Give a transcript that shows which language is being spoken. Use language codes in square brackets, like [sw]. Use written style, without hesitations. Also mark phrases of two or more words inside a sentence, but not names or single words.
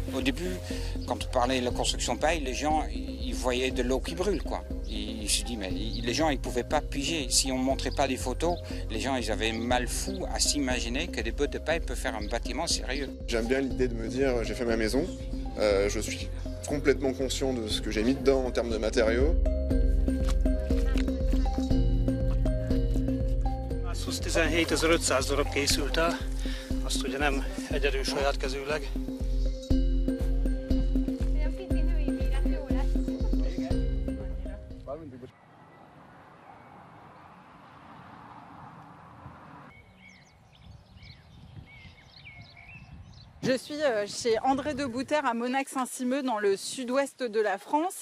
[fr] début, quand on parlait de la construction paille, les gens ils voyaient de l'eau qui brûle, quoi. Ils se disent, mais les gens ils ne pouvaient pas piger. Si on ne montrait pas des photos, les gens ils avaient mal fou à s'imaginer que des bottes de paille peuvent faire un bâtiment sérieux. J'aime bien l'idée de me dire, j'ai fait ma maison, je suis complètement conscient de ce que j'ai mis dedans en termes de matériaux. [hu] Az 17.500 darab készült el, azt ugye nem egyedül saját kezűleg. [fr] Je suis chez André de Bouter à Monac-Saint-Simeux dans le sud-ouest de la France.